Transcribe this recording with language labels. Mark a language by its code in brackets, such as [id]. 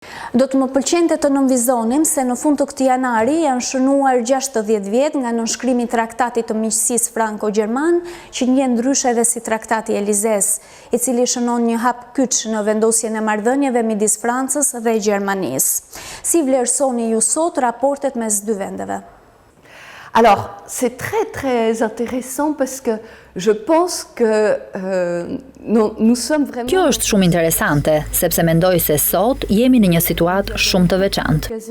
[sq] Do të më pëlqente të nënvizonim se në fund të këtij janari janë shënuar 60 vjet nga nënshkrimi i traktatit të miqësisë franko-gjerman, që njihet ndryshe edhe si traktati Elizes, i cili shënon një hap kyç në vendosjen e marrëdhënieve midis Francës dhe Gjermanisë. Si vlerësoni ju sot raportet mes dy vendeve? [fr] Alors, c'est très très intéressant parce que je pense que nous sommes vraiment... [sq] Kjo është shumë interesante, sepse mendoj se sot jemi në një situatë shumë të veçantë.